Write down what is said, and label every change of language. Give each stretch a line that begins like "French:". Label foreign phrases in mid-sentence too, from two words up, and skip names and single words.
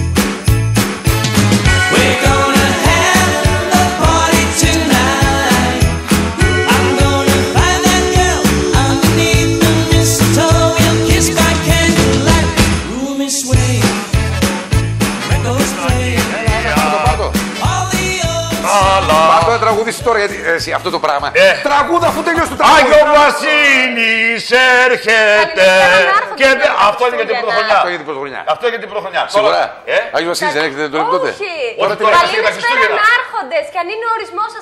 English: We're gonna have a party tonight. I'm gonna find that girl underneath the mistletoe. We'll kiss by candlelight. Room is swaying, records playing. All the old
Greek: Πάρ' το να τραγουδήσεις τώρα γιατί εσύ αυτό το πράγμα. Τραγούδα αφού τελειώσει το τραγούδι. Άγιο Βασίλης έρχεται. Αυτό είναι για την πρωτοχρονιά. Αυτό είναι για την πρωτοχρονιά. Αυτό είναι για την πρωτοχρονιά. Σίγουρα. Άγιο Βασίλης δεν έχετε τον τότε. Όχι. Όχι, τώρα Καληνεσπέρα Άρχοντες και αν είναι ο ορισμός σας